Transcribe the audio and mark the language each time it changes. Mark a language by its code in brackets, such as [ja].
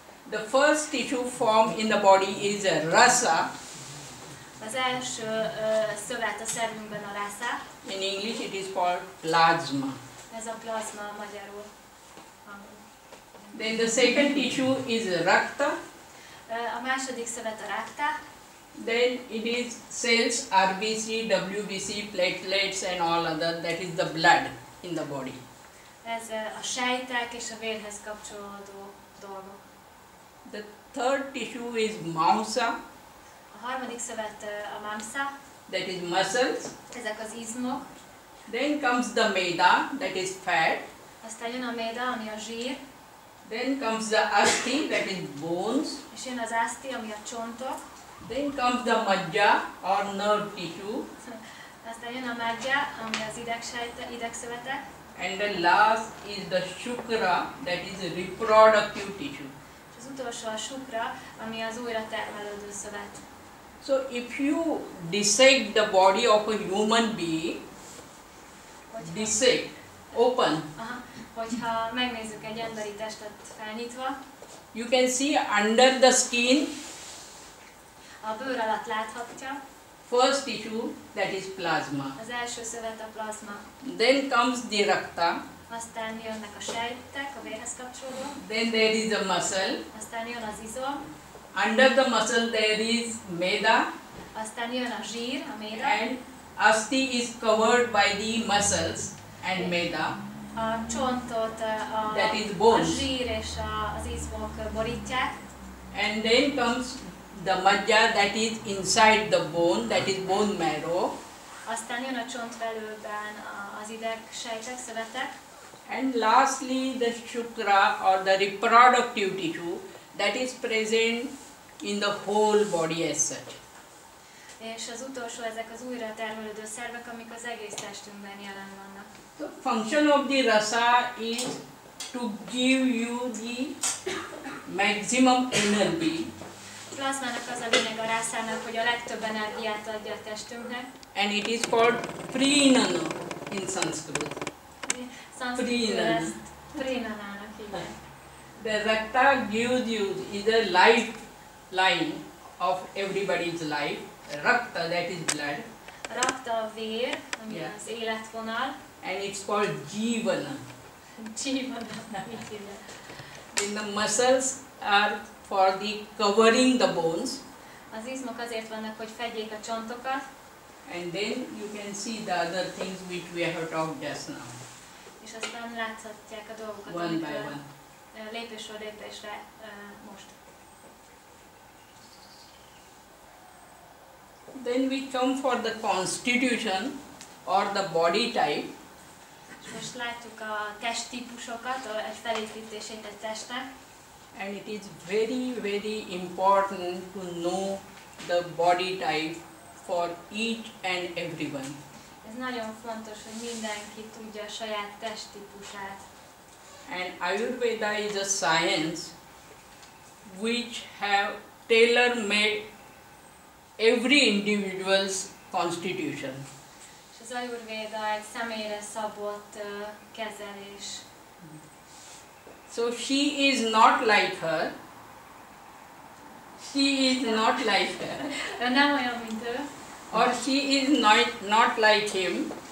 [en] The first tissue formed in the body is a rasa. [hu] Az első szövet a szervünkben a rasa. [en] In English it is called plasma. [hu] Ez a plazma magyarul. [en] Then the second tissue is rakta. [hu] A második szövet a rakta. [en] Then it is cells, RBC, WBC, platelets and all other, that is the blood in the body. [hu] Ez a sejtek és a vérhez kapcsolódó dolgok. [en] The third tissue is mamsa, [hu] A harmadik szövet a mamsa, [en] that is muscles. [hu] ezek az izmok. [en] Then comes the meda, that is fat. [hu] Aztán jön a méda, ami a zsír, [en] Then comes the asti, that is bones. [hu] és jön az aszti, ami a csontok. [en] Then comes the majja or nerve tissue. [hu] Aztán jön a magja, ami az idegszövetek. [en] And the last is the shukra, that is a reproductive tissue. [hu] És az utolsó a sukra, ami az újra termelődő szövet. [en] So if you dissect the body of a human being, dissect, open, [hu] Hogyha megnézzük egy emberi testet felnyitva, [en] you can see under the skin, [hu] a bőr alatt láthatja, [en] first tissue, that is plasma. [hu] az első szövet a plazma. [en] Then comes the rakta. [hu] Aztán jönnek a sejtek, a vérhez kapcsolódó. [en] Then there is a muscle. [hu] Aztán jön az izom. [en] Under the muscle there is meda. [hu] Aztán jön a zsír, a méda. [en] And asti is covered by the muscles and meda. [hu] A csontot [en] That is [hu] a [en] bones. [hu] zsír és az izmok borítják. [en] And then comes the majja, that is inside the bone, that is bone marrow. [hu] Aztán jön a csontvelőben az idegsejtek, szövetek. [en] And lastly the shukra or the reproductive tissue, that is present in the whole body as such. [hu] És az utolsó, ezek az újra termelődő szervek, amik az egész testünkben jelen vannak. [en] The function of the rasa is to give you the maximum energy, [hu] A plazmának az a lényeg a rászának, hogy a legtöbb energiát adja a testünknek. [en] and it is called prinana in Sanskrit. [hu] Szanszkritül ezt prinanának hívják. [en] The rakta gives you is a lifeline of everybody's life. Rakta, that is blood, [hu] Rakta a vér, ami [en] Yeah. [hu] az életvonal. [en] and it's called jivana. [hu] Csívana, mit hívják. [en] Then the muscles are for the covering the bones, [hu] Az izmok azért vannak, hogy fedjék a csontokat, [en] and then you can see the other things which we have talked just now, [hu] és aztán láthatják a dolgokat, [en] one by [hu] amikről [en] one. [hu] lépésről lépésre most. [en] Then we come for the constitution or the body type. [hu] És most látjuk a testtípusokat, egy felépítését egy testnek, [en] And it is very, very important to know the body type for each and everyone. [hu] Ez nagyon fontos, hogy mindenki tudja a saját testtípusát. [en] And Ajurveda is a science which have tailor-made every individual's constitution. [hu] És az Ajurvéda egy személyre szabott kezelés. [en] So she is not like her. She is not like her. [hu] Ő nem olyan, mint ő, [en] Or she is not like him.